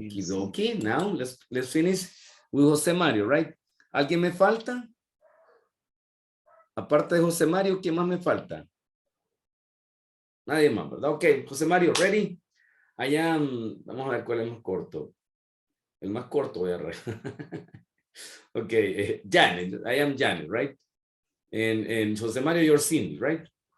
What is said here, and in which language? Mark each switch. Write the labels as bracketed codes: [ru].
[en] Okay, now let's finish with José Mario, right? [es] ¿Alguien me falta? Aparte de José Mario, ¿quién más me falta? Nadie más, ¿verdad? Ok, José Mario, ready? Allá, vamos a ver cuál es más corto. El más corto voy a ver. [en] Ok, Janet, I am Janet, right? And José Mario, you're Cindy, right?